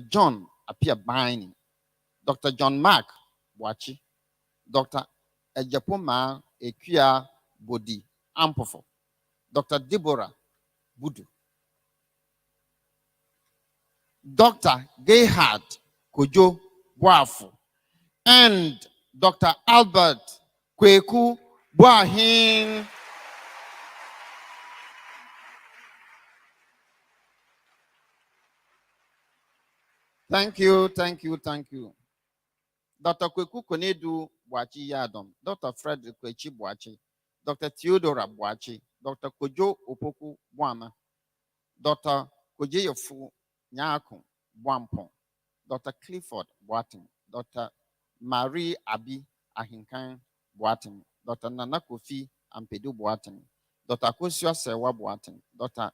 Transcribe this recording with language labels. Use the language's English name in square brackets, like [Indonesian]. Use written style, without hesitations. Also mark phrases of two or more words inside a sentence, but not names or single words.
[English] John Apia Binding, Dr. John Mark Boachi, Dr. Ejapoma Ekia Bodi Ampofo, Dr. Deborah Budu, Dr. Gayhard Kojo Boafu, and Dr. Albert Kweku Boahin. Thank you, thank you, thank you. Dr. Kweku Konedu Boachi Yadom, Dr. Frederick Kwechi Boachi, Dr. Theodora Boachi, Dr. Kojo Opoku Boama, Dr. Kojeyofu Nyako Boampon, Dr. Clifford Boatim, Dr. Marie Abi Ahinkan Boatim, Dr. Nana Kofi Ampedu Boatim, Dr. Kosua Sewa Boatim, Dr.